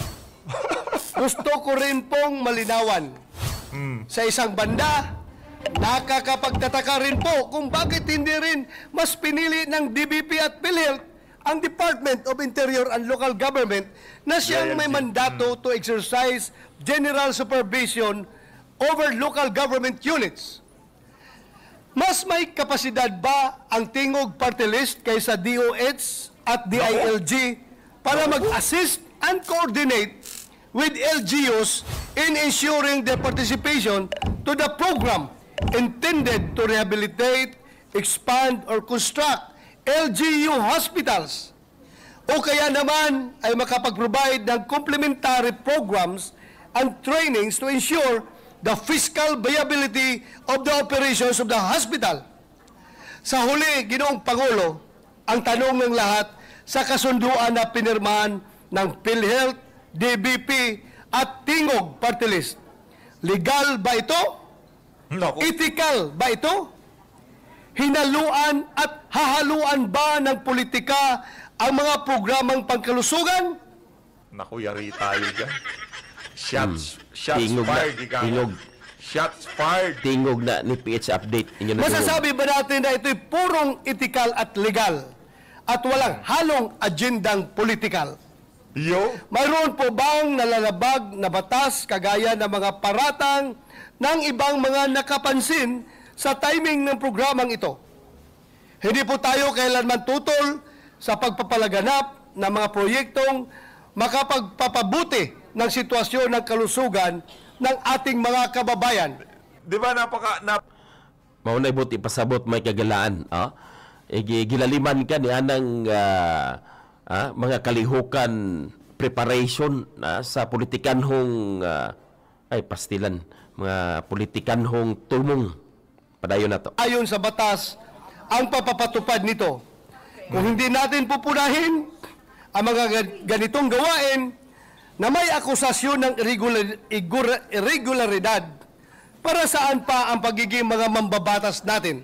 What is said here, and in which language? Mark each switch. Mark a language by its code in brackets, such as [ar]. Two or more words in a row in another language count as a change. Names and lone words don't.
[tl] Gusto ko rin pong malinawan. Sa isang banda, nakakapagtataka rin po kung bakit hindi rin mas pinili ng DBP at PhilHealth ang Department of Interior and Local Government na siyang may mandato [en] to exercise general supervision over local government units. [tl] Mas may kapasidad ba ang Tingog Party List kaysa DOH at DILG para mag- [en] assist and coordinate with LGUs in ensuring their participation to the program intended to rehabilitate, expand, or construct LGU hospitals? [tl] O kaya naman ay makapag-provide ng [en] complementary programs and trainings to ensure the fiscal viability of the operations of the hospital. [tl] Sa huli, Ginoong Pangulo, ang tanong ng lahat sa kasunduan na pinirmahan ng PhilHealth, DBP at Tingog Party List. Legal ba ito? Ethical ba ito? Hinaluan at hahaluan ba ng politika ang mga programang pangkalusugan? Naku, yari tayo dyan. [en] Shots [tl] Tingog [en] fired. [tl] na, tingog. [en] Shots fired. [tl] Tingog na ni PH Update. Masasabi ba natin na ito'y purong ethical at legal at walang halong agendang politikal? Mayroon po bang nalalabag na batas kagaya ng mga paratang ng ibang mga nakapansin sa timing ng programang ito? Hindi po tayo kailanman tutol sa pagpapalaganap ng mga proyektong makapagpapabuti ng sitwasyon ng kalusugan ng ating mga kababayan. Di ba [ceb] Maunay buti pasabot may kagalaan. Gilaliman ka ni anang mga kalihukan preparation sa politikanhong pastilan, mga politikanhong tumong. Padayon na to. [tl] Ayon sa batas, ang papapatupad nito. Kung hindi natin pupunahin ang mga ganitong gawain na may akusasyon ng irregularidad, para saan pa ang pagiging mga mambabatas natin?